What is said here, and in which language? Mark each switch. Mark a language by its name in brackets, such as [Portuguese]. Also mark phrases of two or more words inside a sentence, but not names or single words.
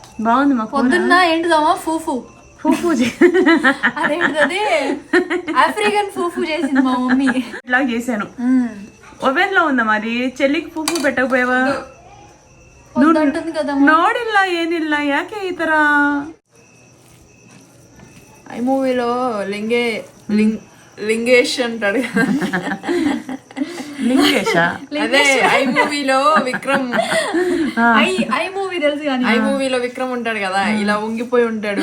[Telugu] బాగుంది మా పొద్దున్న ఏంటిదమ్మా ఫూఫు ఫూఫు అదేంటిది ఆఫ్రికన్ ఫూఫు చేసింది మా మమ్మీ. ఇట్లా చేశాను. ఓవెన్ లో ఉందా మరి? చెల్లికి ఫూఫు పెట్టకపోయావా? [Kannada] ನೋಡಿಲ್ಲ ಏನಿಲ್ಲ ಯಾಕೆ ಈ ತರ? [Telugu] ఐ మూవీలో లింగేష్ అంటాడు. లింగేష అదే ఐ మూవీలో విక్రమ్. ఐ మూవీ తెలుసు కానీ ఐ మూవీలో విక్రమ్ ఉంటాడు కదా, ఇలా వంగిపోయి ఉంటాడు.